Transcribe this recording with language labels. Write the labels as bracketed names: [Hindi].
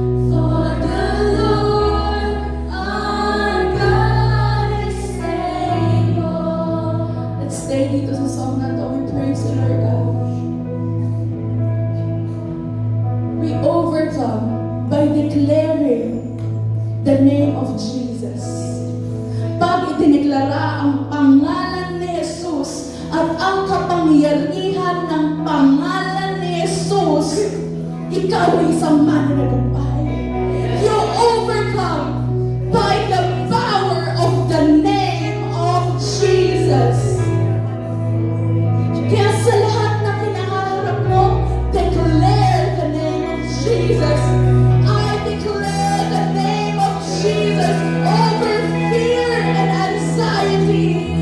[English] For the Lord our God is able. Let's stay [Filipino] dito sa song na to. [English] We praise the Lord God. We overcome by declaring the name of Jesus. [Filipino] Pag itineklara ang pangalan ni Jesus at ang kapangyarihan ng pangalan ni Jesus, ikaw ay isang mananagumpay. [English] You overcome by the power of the name of Jesus. [Filipino] Kaya sa lahat na kinaharap mo, [English] declare the name of Jesus. I declare the name of Jesus over fear and anxiety.